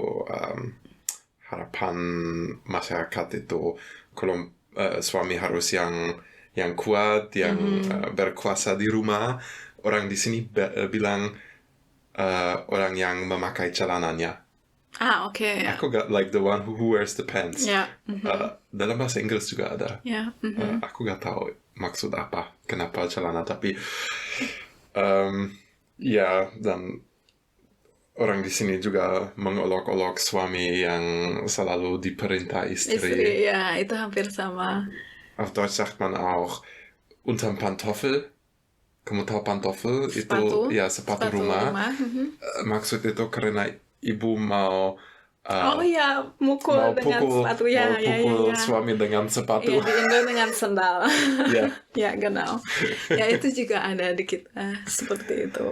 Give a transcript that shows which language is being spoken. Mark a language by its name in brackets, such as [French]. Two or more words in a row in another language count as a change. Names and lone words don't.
[Indonesian] Harapan masyarakat itu kalau suami harus yang kuat, yang berkuasa di rumah. Orang di sini bilang orang yang memakai celananya. Oke. Aku gak [English] like the one who wears the pants. [Indonesian] Dalam bahasa Inggris juga ada. Aku gak tahu maksud apa, kenapa celana, tapi dan orang di sini juga mengolok-olok suami yang selalu diperintah istri. Ya, itu hampir sama. [German] Auf Deutsch sagt man auch unterm Pantoffel. [Indonesian] Kamu tahu Pantoffel? Sepatu. Itu ya sepatu rumah. Maksud itu karena ibu mau mukul dengan sepatu. Pukul suami dengan sepatu. Ya, di Indo dengan sendal. Ya. Ya, genau. Ya, itu juga ada di kita seperti itu.